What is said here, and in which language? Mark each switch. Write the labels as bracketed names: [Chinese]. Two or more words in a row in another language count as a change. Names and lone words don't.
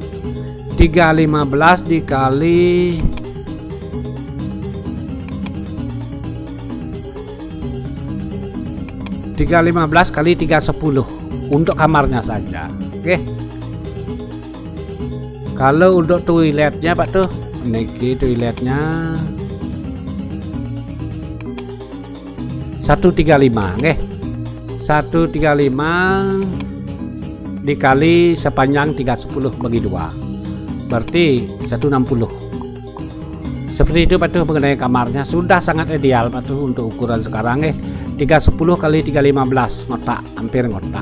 [Indonesian] 315 dikali 315 kali 310 untuk kamarnya saja. Oke. Kalau untuk toiletnya Pak tuh, niki toiletnya 135, nggih. 135 dikali sepanjang 310 bagi 2. Berarti 160. Seperti itu Pak tuh mengenai kamarnya, sudah sangat ideal Pak tuh untuk ukuran sekarang 310 kali 315 ngotak, hampir ngotak.